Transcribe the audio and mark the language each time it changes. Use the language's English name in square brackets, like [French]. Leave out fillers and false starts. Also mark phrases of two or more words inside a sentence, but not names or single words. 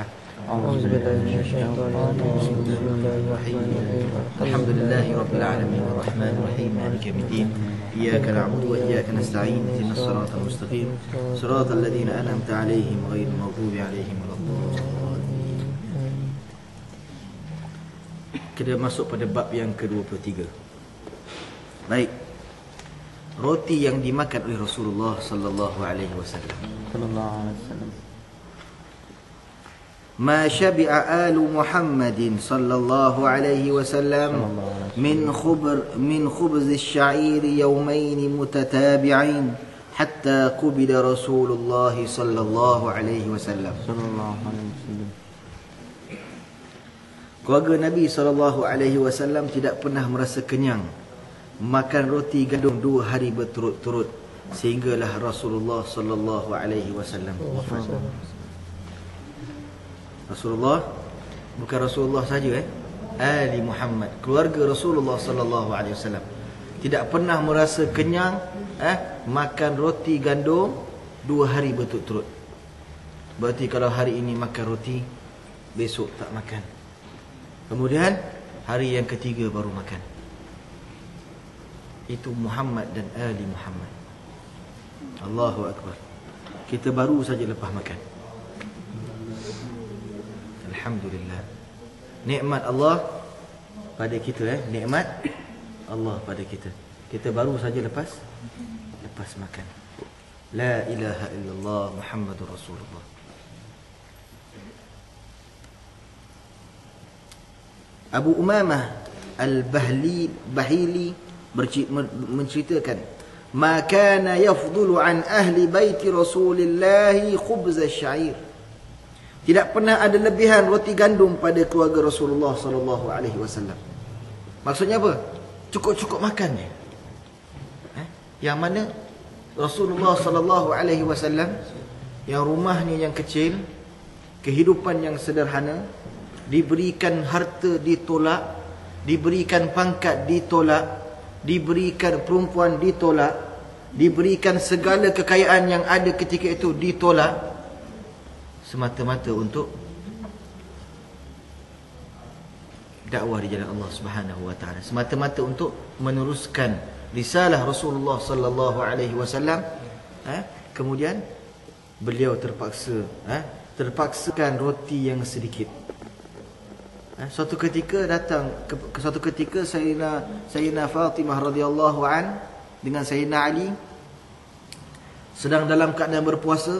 [Arabic] أعوذ بالله من الشيطان الرجيم. بسم الله الرحمن الرحيم. الحمد لله رب العالمين الرحمن الرحيم مالك يوم الدين إياك نعبد وإياك نستعين اهدنا الصراط المستقيم صراط الذين أنعمت عليهم غير المغضوب عليهم ولا الضالين. [Malay] Kita masuk pada bab yang ke-23. Baik. Roti yang dimakan oleh Rasulullah [Arabic] صلى الله عليه وسلم. ما شبع آل محمد صلى الله عليه وسلم من خبز الشعير يومين متتابعين حتى قبل رسول الله صلى الله عليه وسلم. [Malay] Keluarga Nabi [Arabic] صلى الله عليه وسلم [Malay] tidak pernah merasa kenyang makan roti gandum 2 hari berturut-turut sehinggalah Rasulullah [Arabic] صلى الله عليه وسلم [Malay] wafat. Rasulullah, bukan Rasulullah saja Ali Muhammad, keluarga Rasulullah [Arabic] صلى الله عليه وسلم [Malay] tidak pernah merasa kenyang makan roti gandum 2 hari berturut-turut. Berarti kalau hari ini makan roti, besok tak makan. Kemudian hari yang ketiga baru makan. Itu Muhammad dan Ali Muhammad. [Arabic] الله أكبر. [Malay] Kita baru saja lepas makan. Alhamdulillah. Nikmat Allah pada kita nikmat Allah pada kita. Kita baru saja lepas makan. [Arabic] لا إله إلا الله محمد رسول الله. [Malay] Abu Umamah Al-Bahili menceritakan, [Arabic] "ما كان يفضل عن أهل بيت رسول الله خبز الشعير." [Malay] Tidak pernah ada lebihan roti gandum pada keluarga Rasulullah [Arabic] صلى الله عليه وسلم. [Malay] Maksudnya apa? Cukup-cukup makan je. Yang mana Rasulullah [Arabic] صلى الله عليه وسلم [Malay] yang rumahnya yang kecil, kehidupan yang sederhana, diberikan harta ditolak, diberikan pangkat ditolak, diberikan perempuan ditolak, diberikan segala kekayaan yang ada ketika itu ditolak, semata-mata untuk dakwah di jalan Allah [Arabic] سبحانه وتعالى, [Malay] semata-mata untuk meneruskan risalah Rasulullah [Arabic] صلى الله عليه وسلم. [Malay] Kemudian beliau terpaksakan roti yang sedikit. Suatu ketika Sayyidina Fatimah [Arabic] رضي الله عن [Malay] dengan Sayyidina Ali sedang dalam keadaan berpuasa.